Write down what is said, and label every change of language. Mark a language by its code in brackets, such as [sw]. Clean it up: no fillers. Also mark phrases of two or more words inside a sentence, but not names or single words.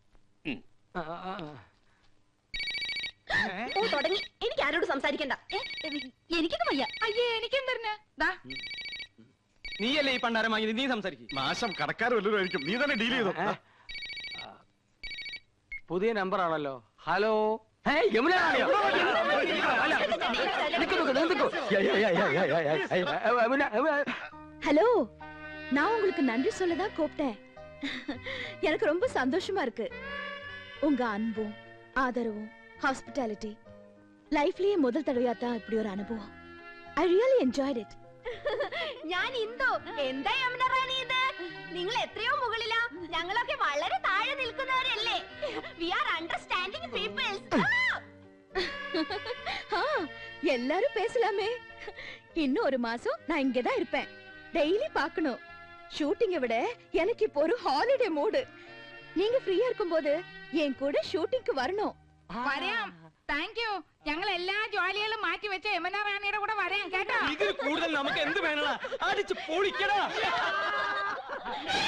[ml] ഓ, തുടങ്ങി. എനിക്ക് ആരോട് സംസാരിക്കണ്ട. എനിക്കൊന്നും വയ്യ. അയ്യേ, എനിക്കും തരുന്നേ. ദാ, നീയല്ലേ ഈ പണ്ടാരം വാങ്ങിയത്? നീ സംസാരിക്കും. നാശം കടക്കാർ വല്ലതും ആയിരിക്കും. നീ തന്നെ ഡീൽ ചെയ്തോ. പുതിയ നമ്പർ ആണല്ലോ. ഹലോ, യമുന. [ta] ஹலோ, நான் உங்களுக்கு நன்றி சொல்லதான் கூப்பிட்டேன். எனக்கு ரொம்ப சந்தோஷமா இருக்கு. உங்க அன்பும் ஆதரவும் ஹாஸ்பிட்டாலிட்டி ലൈഫിലെ முதல் തടവയാ தான் இப்படி ஒரு அனுபவம். [en] I really enjoyed it. [ml] ഞാൻ ഇന്ദു. എന്താ യമുന റാണി ഇത്? നിങ്ങൾ എത്രയോ മുകളിലാ. ഞങ്ങളൊക്കെ വളരെ താഴെ നിൽക്കുന്നവരല്ലേ. [en] We are understanding people. [ta] எல்லாரும் பேசலாமே. இன்னும் ஒரு மாசம் நான் இங்க தான் இருப்பேன். டெய்லி பார்க்கணும். ஷூட்டிங்கை விட எனக்கு இப்போ ஒரு [en] holiday mood. [ta] நீங்க ஃப்ரீயா இருக்கும்போது என் கூட ഷൂട്ടിംഗ് வரணும். [en] വരാം. thank you. [ml] ഞങ്ങൾ എല്ലാ ജോലികളും മാറ്റി വെച്ച യമുന റാണിയുടെ കൂടെ വരാം കേട്ടോ. ഇതിൽ കൂടുതൽ നമുക്ക് എന്ത് വേണം? അടിച്ച് പൊളിക്കടാ.